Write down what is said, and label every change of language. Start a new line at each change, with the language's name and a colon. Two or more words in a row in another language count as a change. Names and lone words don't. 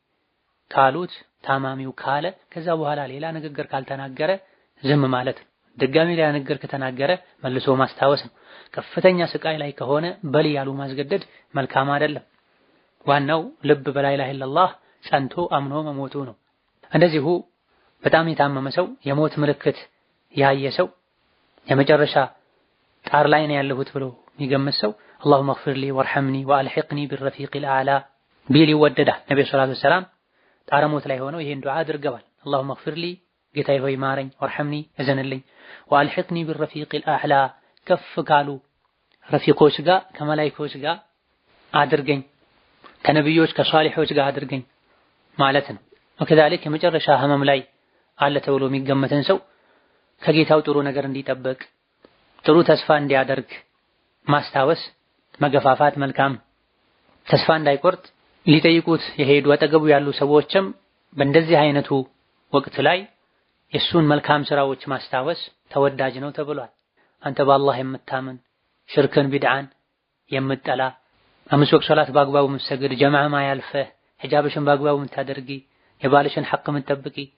Amharic: ካሉት ታማሚው ካለ ከዛ በኋላ ሌላ ንግግር ካልተናገረ ዝም ማለት ነው። ድጋሚ ሌላ ንግግር ከተናገረ መልሶ ማስታወስ ነው። ከፍተኛ ስቃይ ላይ ከሆነ በል ያሉ ማስገደድ መልካም አይደለም። ዋናው ልብ
Arabic: بلا إله إلا الله
Amharic: ጸንቶ አምኖ መሞቱ ነው። እንደዚሁ በጣም የታመመ ሰው የሞት ምልክት ያየ ሰው የመጨረሻ ጣር ላይ ነው ያለሁት ብሎ የሚገምት ሰው
Arabic: اللهم اغفر لي وارحمني والحقني بالرفيق الاعلى
Amharic: ቢል ይወደዳል። ነብዩ
Arabic: صلى الله عليه وسلم
Amharic: ጣረ ሞት ላይ ሆነው ይሄን ዱዓ አድርገዋል።
Arabic: اللهم اغفر لي
Amharic: ጌታዬ ሆይ ማረኝ፣ ወርሐምኒ እዘንልኝ፣
Arabic: والحقني بالرفيق الاعلى
Amharic: ከፍ ካሉ ረፊቆች ጋር ከመላእክቶች ጋር አድርገኝ፣ ከነብዮች ከሷሊሖች ጋር አድርገኝ ማለት ነው። ወከዛሊክ የመጨረሻ ህመም ላይ አለ ተብሎ የሚገመትን ሰው ከጌታው ጥሩ ነገር እንዲጠብቅ ጥሩ ተስፋ እንዲያደርግ ማስታወስ መገፋፋት መልካም። ተስፋ እንዳይቆርጥ ሊጠይቁት የሄዱ አጠገቡ ያሉ ሰዎችም በእንደዚህ አይነቱ ወቅት ላይ የሱን መልካም ስራዎች ማስታወስ ተወዳጅ ነው ተብሏል። አንተ በአላህ የምታምን ሽርክን ቢድዓን የምጠላ 5 ወቅት ሶላት በአግባቡ የምትሰግድ ጀማዓ ማያልፈህ ሒጃብሽን በአግባቡ የምታደርጊ የባልሽን ሐቅ የምትጠብቂ